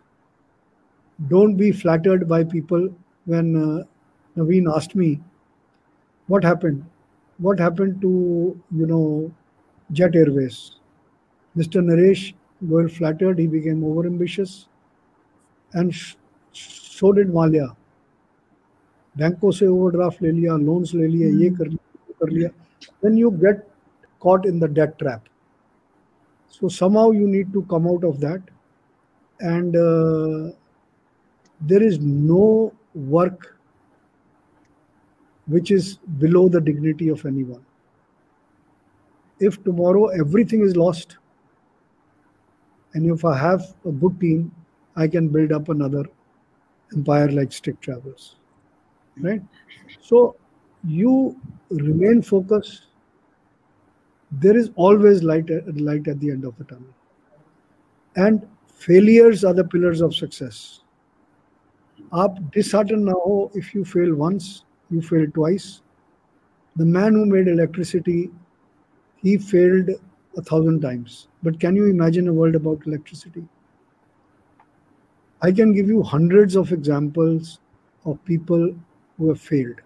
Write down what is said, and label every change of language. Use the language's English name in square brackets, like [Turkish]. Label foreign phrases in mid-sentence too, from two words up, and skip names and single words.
[English] Don't be flattered by people. When Naveen asked me, what happened? What happened to, Jet Airways? Mr. Naresh Goyal flattered. He became overambitious. And so did Malia. [Hindi] बैंकों से overdraft ले लिया, loans ले लिया, ये कर लिया. [English] Then you get caught in the debt trap. So somehow you need to come out of that. And there is no work which is below the dignity of anyone. If tomorrow everything is lost, and if I have a good team, I can build up another empire like Stick Travels, right? So you remain focused. There is always light at the end of the tunnel. And failures are the pillars of success. [Hindi] आप disheartened ना हो [English] if you fail once, you fail twice. The man who made electricity, he failed 1,000 times. But can you imagine a world about electricity? I can give you hundreds of examples of people who have failed.